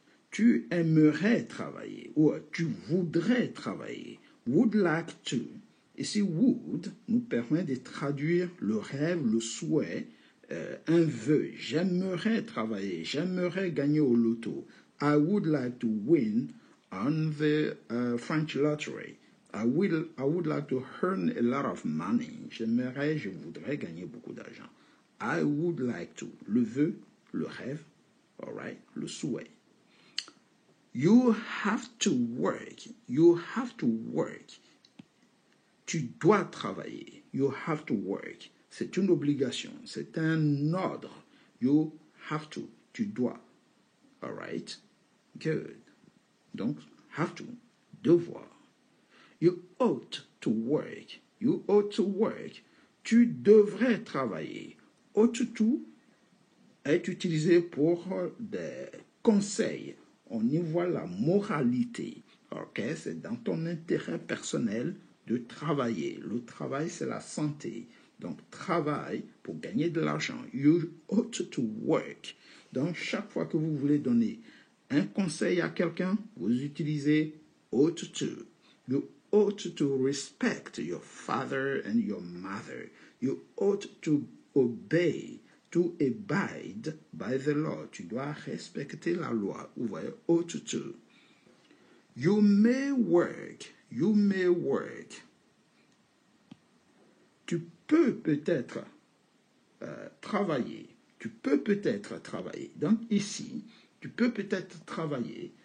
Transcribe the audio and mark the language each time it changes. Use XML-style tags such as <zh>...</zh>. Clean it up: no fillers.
<fr>Tu aimerais travailler ou tu voudrais travailler.</fr> <en>Would like to.</en> <fr>Ici, would nous permet de traduire le rêve, le souhait, un vœu. J'aimerais travailler, j'aimerais gagner au loto.</fr> <en>I would like to win on the French lottery. I would like to earn a lot of money.</en> <fr>J'aimerais, je voudrais gagner beaucoup d'argent.</fr> <en>I would like to.</en> <fr>Le vœu, le rêve,</fr> <en>all right,</en> <fr>le souhait.</fr> <en>You have to work. You have to work.</en> <fr>Tu dois travailler.</fr> <en>You have to work.</en> <fr>C'est une obligation. C'est un ordre.</fr> <en>You have to.</en> <fr>Tu dois.</fr> <en>All right? Good.</en> <fr>Donc, have to. Devoir.</fr> <en>You ought to work. You ought to work.</en> <fr>Tu devrais travailler. Ought to est utilisé pour des conseils. On y voit la moralité. Ok? C'est dans ton intérêt personnel de travailler. Le travail, c'est la santé. Donc, travaille pour gagner de l'argent.</fr> <en>You ought to work.</en> <fr>Donc, chaque fois que vous voulez donner un conseil à quelqu'un, vous utilisez ought to.</fr> <en>You ought to respect your father and your mother. You ought to obey, to abide by the law.</en> <fr>Tu dois respecter la loi. Vous voyez, ought to.</fr> <en>You may work. You may work.</en> <fr>Tu peux peut-être travailler. Tu peux peut-être travailler. Donc ici, tu peux peut-être travailler.</fr>